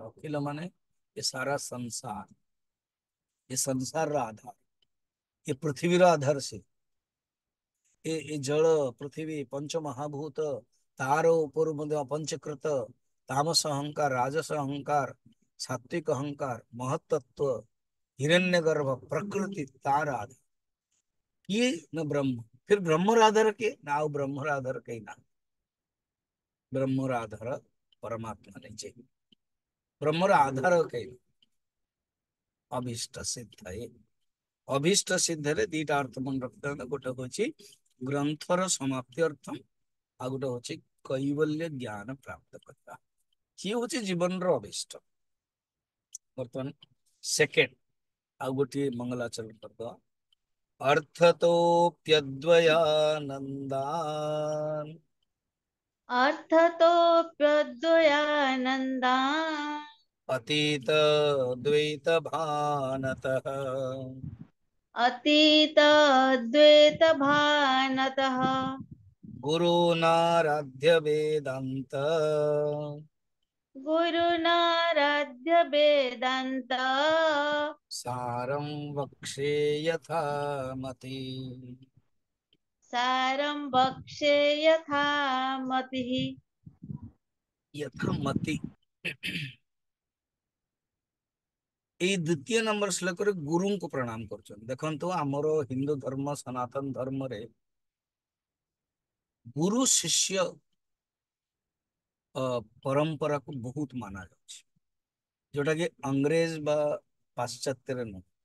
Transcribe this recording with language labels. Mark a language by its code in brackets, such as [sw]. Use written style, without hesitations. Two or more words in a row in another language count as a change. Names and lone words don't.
[or] ଅଖିଳ ମାନେ ଏ ସାରା ସଂସାର ଏ ସଂସାର ର ଆଧାର ଏ ପୃଥିବୀ ର ଆଧାର ସେ ଏ ଜଳ ପୃଥିବୀ ପଞ୍ଚ ମହାଭୂତ ତାର ଉପର ପଞ୍ଚକୃତ ତାମସ ଅହଂକାର ରାଜସ ଅହଂକାର ସାତ୍ତ୍ୱିକ ଅହଂକାର ମହତ୍ତ୍ୱ ହିରଣ୍ୟଗର୍ଭ ପ୍ରକୃତି ତାର ଆଧାର କିଏ ନ ବ୍ରହ୍ମ। ଫେର ବ୍ରହ୍ମର ଆଧାର କେ ନା ଆଉ ବ୍ରହ୍ମର ଆଧାର କେହି ନା। ବ୍ରହ୍ମର ଆଧାର ପରମାତ୍ମା ନିଜେ। ବ୍ରହ୍ମର ଆଧାର କେହି ନା। ଅଭୀଷ୍ଟ ସିଦ୍ଧ ଅଭୀଷ୍ଟ ସିଦ୍ଧରେ ଦିଟା ଅର୍ଥ ମନେ ରଖିଥାନ୍ତି। ଗୋଟେ ହଉଛି ଗ୍ରନ୍ଥର ସମାପ୍ତି ଅର୍ଥ, ଆଉ ଗୋଟେ ହଉଛି କୈବଲ୍ୟ ଜ୍ଞାନ ପ୍ରାପ୍ତ କରିବା। କିଏ ହଉଛି ଜୀବନର ଅଭୀଷ୍ଟ। ବର୍ତ୍ତମାନ ସେକେଣ୍ଡ ଆଉ ଗୋଟିଏ ମଙ୍ଗଳାଚରଣ କରିଦେବା। [sa] अर्थतोऽप्यद्वयानन्दान् अर्थतोऽप्यद्वयानन्दा अतीत द्वैतभानतः अतीतद्वैतभानतः गुरुनाराध्य वेदान्त गुरुनाराध्य वेदान्त सारं वक्षे यथा मति। सारं वक्षे यथा मतिः। यथा मति [or] ଏଇ ଦ୍ୱିତୀୟ ନମ୍ବର ଶ୍ଲୋକରେ ଗୁରୁଙ୍କୁ ପ୍ରଣାମ କରୁଛନ୍ତି। ଦେଖନ୍ତୁ ଆମର ହିନ୍ଦୁ ଧର୍ମ ସନାତନ ଧର୍ମରେ ଗୁରୁ ଶିଷ୍ୟ ପରମ୍ପରାକୁ ବହୁତ ମାନା ଯାଉଛି, ଯୋଉଟା କି ଅଂଗ୍ରେଜ ବା ପାଶ୍ଚାତ୍ୟରେ ନୁହେଁ।